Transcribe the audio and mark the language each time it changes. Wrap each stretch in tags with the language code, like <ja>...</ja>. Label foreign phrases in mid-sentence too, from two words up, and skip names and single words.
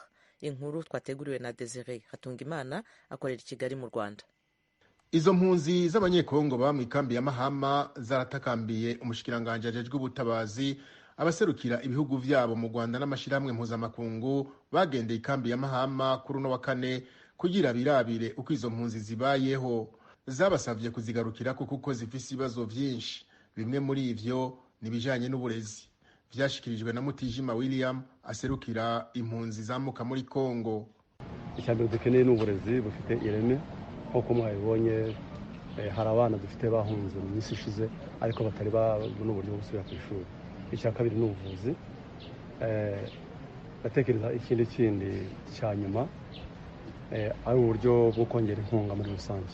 <rw>Inkuru twateguriwe na Desire Hatungimana akorera i Kigali mu Rwanda.</rw> <rn>Izo mpunzi z'Abanyekongo ba mw'ikambi ya Mahama zaratakambiye umushikiranganje ajejwe ubutabazi, abaserukira ibihugu vyabo mu Rwanda n'amashirahamwe mpuzamakungu bagendeye ikambi ya Mahama kuri uno wa kane kugira birabire uko izo mpunzi zibayeho. Zabasavye kuzigarukira kuko zifise ibibazo vyinshi, bimwe muri ivyo nibijanye n'uburezi. Vyashikirijwe na Mutijima William aserukira impunzi zamuka muri Kongo.</rn> <rw>Icyambere dukeneye n'uburezi bufite ireme, nk'uko mwabibonye hari abana dufite bahunze mu minsi ishize ariko batari babona uburyo bwo gusubira ku ishuri. Icya kabiri ni ubuvuzi. Batekereza ikindi cya nyuma ari uburyo bwo kongera inkunga muri rusange.</rw>